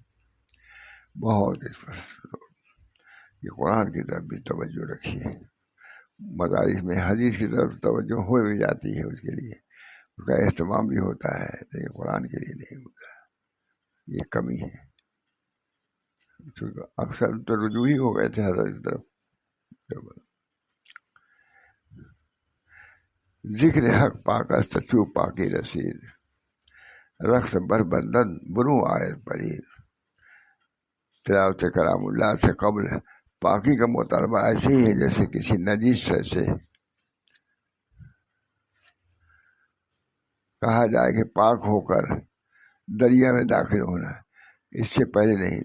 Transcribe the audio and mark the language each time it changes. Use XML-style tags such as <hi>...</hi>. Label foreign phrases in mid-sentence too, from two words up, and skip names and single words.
<ur>بہت اس پر کہ قرآن کی طرف بھی توجہ رکھیے، مدارس میں حدیث کی طرف توجہ ہو بھی جاتی ہے، اس کے لیے اس کا اہتمام بھی ہوتا ہے، لیکن قرآن کے لیے نہیں ہوتا، یہ کمی ہے۔ اکثر تو رجوع ہی ہو گئے تھے حضرت کی طرف۔</ur> <fa>ذکر حق پاکست چو پاکی رسید، رخت بر بندن برو آیت پرید۔</fa> <ur>تلاوت کلام اللہ سے قبل پاکی کا مطالبہ ایسے ہی ہے جیسے کسی نجیس سے کہا جائے کہ پاک ہو کر دریا میں داخل ہونا، اس سے پہلے نہیں۔</ur>